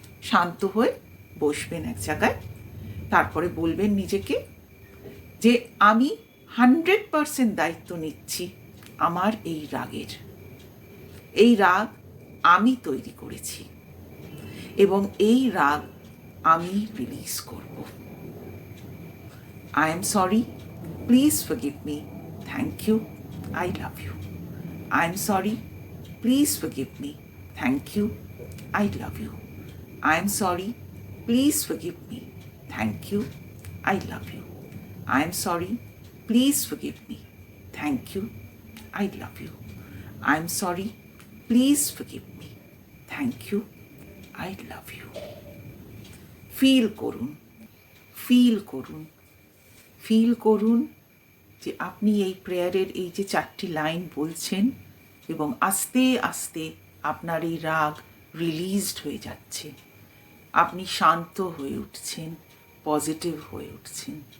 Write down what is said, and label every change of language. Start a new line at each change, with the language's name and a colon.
Bangla: শান্ত হয়ে বসবেন এক জায়গায়, তারপরে বলবেন নিজেকে যে আমি 100% দায়িত্ব নিচ্ছি আমার এই রাগের। এই রাগ আমি তৈরি করেছি এবং এই রাগ আমি রিলিজ করব।
English: I am sorry, please forgive me, thank you, I love you. I am sorry, please forgive me, thank you, I love you. I am sorry, please forgive me, thank you, I love you. I am sorry, please forgive me, thank you, I love you. I am sorry, please forgive me, thank you, I love you.
Bangla: Feel করুন, feel করুন, feel করুন যে আপনি এই প্রেয়ারের এই যে 4টি line বলছেন এবং আস্তে আস্তে আপনার এই রাগ রিলিজড হয়ে যাচ্ছে। আপনি শান্ত হয়ে উঠছেন, পজিটিভ হয়ে উঠছেন।